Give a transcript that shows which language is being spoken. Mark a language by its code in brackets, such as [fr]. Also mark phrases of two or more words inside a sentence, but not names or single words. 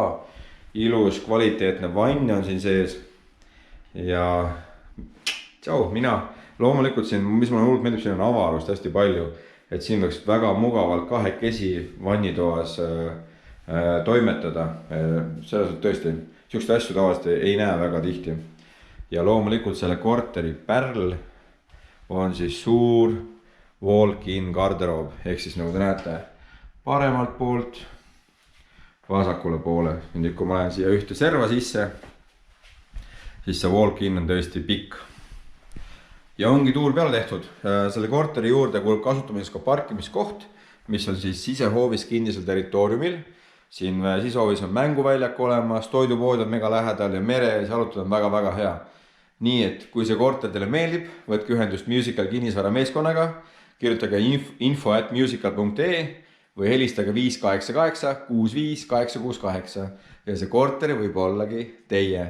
[et] Ilus kvaliteetne vann on siin sees. Ja tšau, loomulikult siin, mis mulle hullult meeldib, siin on avarust hästi palju. Et siin võiks väga mugavalt kahekesi vannitoas toimetada. Selles on tõesti, siukseid asju tavaliselt ei näe väga tihti. Ja loomulikult selle korteri pärl on siis suur walk-in garderoob. Ehk siis nagu te näete, paremalt poolt vasakule poole. Nüüd kui ma lähen siia ühte serva sisse, siis see walk-in on tõesti pikk. Ja ongi tuul peale tehtud. Selle korteri juurde kuulub kasutamiseks ka parkimiskoht, mis on siis sisehoovis kinnisel territooriumil. Siin sisehoovis on mänguväljak olemas, toidupood on mega lähedal ja mere ja jalutada on väga hea. Nii et kui see korter teile meeldib, võtke ühendust Musical kinnisvara meeskonnaga, kirjutage info@musical.ee või helistage 588 65 868 ja see korteri võib ollagi teie.